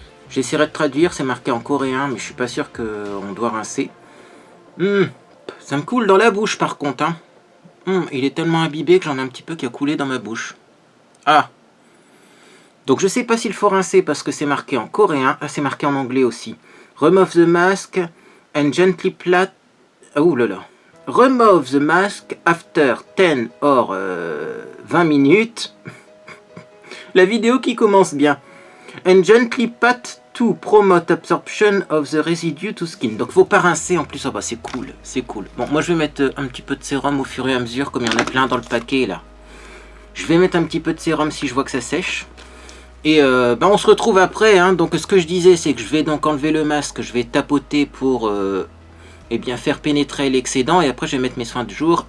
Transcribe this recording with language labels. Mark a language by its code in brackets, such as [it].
[fr] J'essaierai de traduire, c'est marqué en coréen, mais je suis pas sûr qu'on doit rincer. Ça me coule dans la bouche par contre. Hein. Il est tellement imbibé que j'en ai un petit peu qui a coulé dans ma bouche. Ah. Donc je sais pas s'il faut rincer parce que c'est marqué en coréen. Ah, c'est marqué en anglais aussi. [en] Remove the mask and gently plat... Oh là là. Remove the mask after 10 or 20 minutes. [fr] La vidéo qui commence bien. [en] And gently pat to promote absorption of the residue to skin. [fr] Donc faut pas rincer en plus. Oh bah c'est cool, c'est cool. Bon, moi je vais mettre un petit peu de sérum au fur et à mesure, comme il y en a plein dans le paquet là. Je vais mettre un petit peu de sérum si je vois que ça sèche. Et on se retrouve après. Hein. Donc ce que je disais, c'est que je vais donc enlever le masque, je vais tapoter pour faire pénétrer l'excédent. Et après je vais mettre mes soins de jour.